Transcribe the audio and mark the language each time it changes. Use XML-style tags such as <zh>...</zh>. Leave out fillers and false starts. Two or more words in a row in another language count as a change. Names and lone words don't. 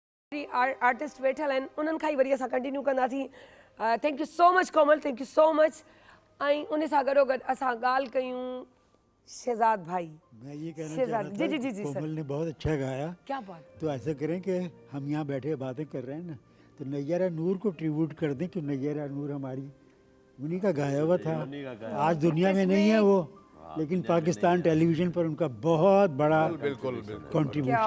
<sd>आर्टिस्ट वेठल आहिनि उन्हनि खां ई वरी असां कंटिन्यू कंदासीं।</sd> <en>Thank you so much कोमल, thank you so much।</en> <sd>ऐं उन सां गॾोगॾु असां ॻाल्हि कयूं शहजाद भाई।</sd> <ur>میں یہ کہنا शहजाद, چاہ رہا تھا جی، جی، جی, कि सर। کومل نے بہت اچھا گایا. کیا بات. تو ایسا کریں کہ ہم یہاں بیٹھے باتیں کر رہے ہیں نا، تو نیرہ نور کو ٹریبیوٹ کر دیں کہ نیرہ نور ہماری انہی کا گایا ہوا تھا. آج دنیا میں نہیں ہے وہ، لیکن پاکستان ٹیلی ویژن پر ان کا بہت بڑا کنٹریبیوشن</ur>